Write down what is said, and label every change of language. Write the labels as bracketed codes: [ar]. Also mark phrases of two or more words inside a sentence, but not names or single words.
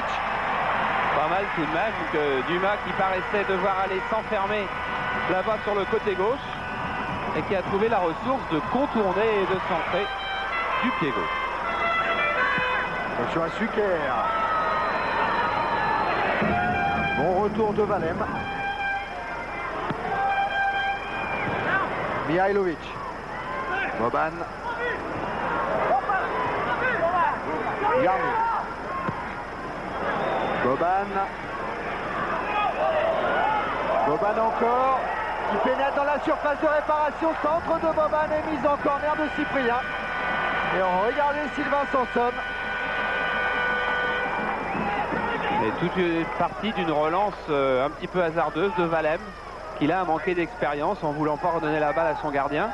[fr] Pas mal tout de même que Dumas qui paraissait devoir aller s'enfermer là-bas sur le côté gauche et qui a trouvé la ressource de contourner et de centrer du pied gauche. Attention à Suker. Bon retour de Valem. Mihailovic. Boban. Yarni. Boban. Boban encore. Il pénètre dans la surface de réparation. Centre de Boban et mise en corner de Cyprien. Et regardez Sylvain Sanson. Et toute une partie d'une relance un petit peu hasardeuse de Valem, qui là a manqué d'expérience en voulant pas redonner la balle à son gardien.